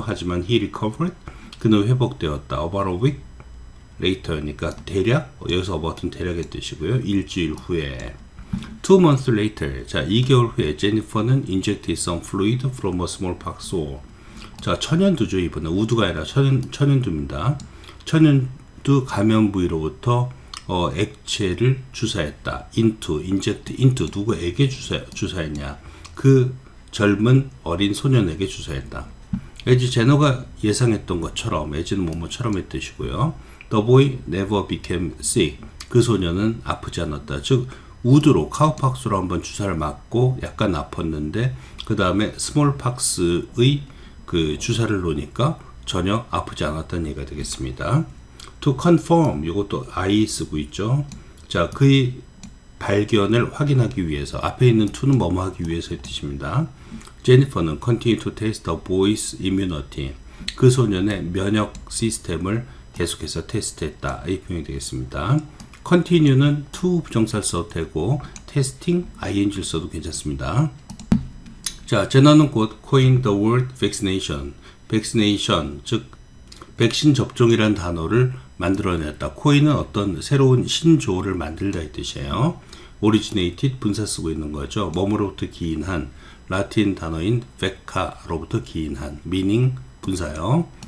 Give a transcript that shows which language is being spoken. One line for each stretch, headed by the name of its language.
Korean: 하지만
English: he recovered,
Korean: 그는 회복되었다.
English: about a week later
Korean: 니까 대략, 여기서 about은 대략의 뜻이고요. 일주일 후에.
English: 2 months later,
Korean: 자, 2개월 후에 제니퍼는
English: injected some fluid from a smallpox sore.
Korean: 자, 천연두죠. 이번에 우두가 아니라 천연두입니다. 천연두 감염 부위로부터 액체를 주사했다.
English: inject into,
Korean: 누구에게 주사했냐? 그 젊은 어린 소년에게 주사했다. as 제너가 예상했던 것처럼, as는 뭐뭐처럼의 뜻이고요.
English: The boy never became sick.
Korean: 그 소년은 아프지 않았다. 즉 우드로 카우팍스로 한번 주사를 맞고 약간 아팠는데 그 다음에 스몰팍스의 그 주사를 놓으니까 전혀 아프지 않았다는 얘기가 되겠습니다.
English: To confirm,
Korean: 이것도 I 쓰고 있죠. 자, 그의 발견을 확인하기 위해서, 앞에 있는 to는 뭐뭐 하기 위해서의 뜻입니다.
English: Jennifer는 continue to test the boy's immunity.
Korean: 그 소년의 면역 시스템을 계속해서 테스트했다. 이 표현이 되겠습니다. continue는 to 부정사를 써도 되고 testing ing를 써도 괜찮습니다. 자, 제너는 곧
English: coined the word vaccination.
Korean: vaccination, 즉 백신 접종이라는 단어를 만들어냈다. coin은 어떤 새로운 신조어를 만들다 이 뜻이에요. originated 분사 쓰고 있는 거죠. 뭐뭐로부터 기인한, 라틴 단어인 vacca로부터 기인한, meaning 분사요.